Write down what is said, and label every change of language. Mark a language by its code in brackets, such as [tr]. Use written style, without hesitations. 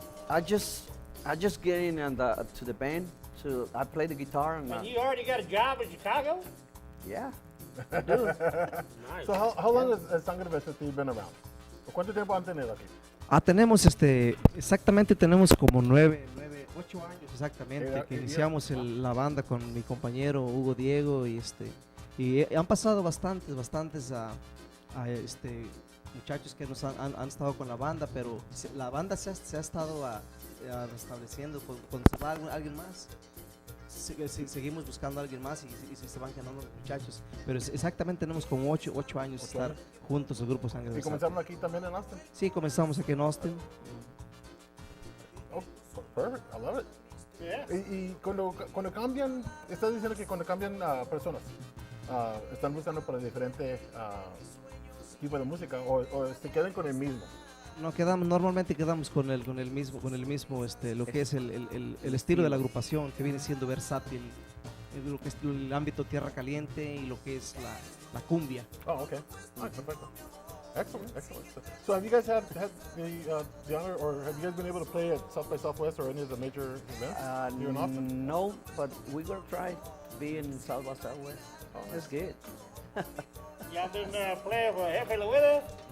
[en] I just get in and to the band. So I play the guitar and And you already got a job in Chicago? yeah, I do. Nice. So how long has Sangre Versátil been around? [es] ¿Cuánto tiempo han tenido aquí? Tenemos exactamente tenemos como 8 años exactamente que [en] Yeah. [es] iniciamos la banda con mi compañero Hugo Diego, y han pasado bastantes muchachos que nos han estado con la banda, pero la banda se ha estado restableciendo. Cuando se va alguien más, seguimos buscando a alguien más y se van quedando los muchachos. Pero exactamente tenemos como 8 años de estar juntos, el grupo Sangre ¿Y Versátil. comenzaron aquí también en Austin? Sí, comenzamos aquí en Austin. [en] Oh, perfect. I love it. Yeah. [es] Y cuando cambian, estás diciendo que cuando cambian personas, están buscando para diferente tipo de música o se quedan con el mismo. No normalmente quedamos con el mismo, lo que es el estilo de la agrupación, que viene siendo versátil, lo que es el ámbito tierra caliente y lo que es la cumbia. [en] Oh, okay. All right, perfecto. Excellent, excellent. So have you guys had the honor, or have you guys been able to play at South by Southwest or any of the major events here in Austin? No, but we're gonna try being in South by Southwest. That's good. Y'all been playing for Jefe Lueda?